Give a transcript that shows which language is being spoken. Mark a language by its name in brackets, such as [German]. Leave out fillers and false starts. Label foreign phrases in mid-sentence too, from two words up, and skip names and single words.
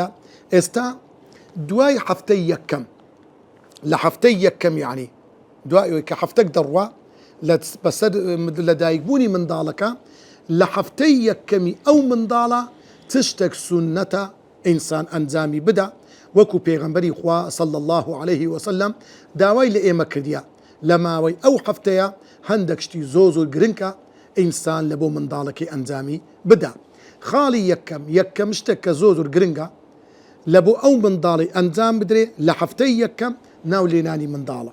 [Central Kurdish] ئێستا دوای هەفتەی یەکەم لە هەفتەی یەکەم یعنی دوای کە هەفتەک دەڕوا بەسەر لەدایکبوونی منداڵەکە لە هەفتەی یەکەمی ئەو منداڵە چ شتێک سونەتە ئینسان ئەنجامی بدا وەکو پێغەمبەری خوا [Arabic] صلى الله عليه وسلم [Central Kurdish] داوای لە ئێمە کردیە لە ماوەی ئەو هەفتەیە هەندێک شتی زۆر گرنگە ئینسان لە بۆ منداڵەکەی ئەنجامی بدا. خاڵی یەکەم شتێک کە زۆر گرنگە لە بۆ ئەو منداڵی ئەنجام بدرێ لە هەفتەی یەکەم ناولێنانی منداڵە.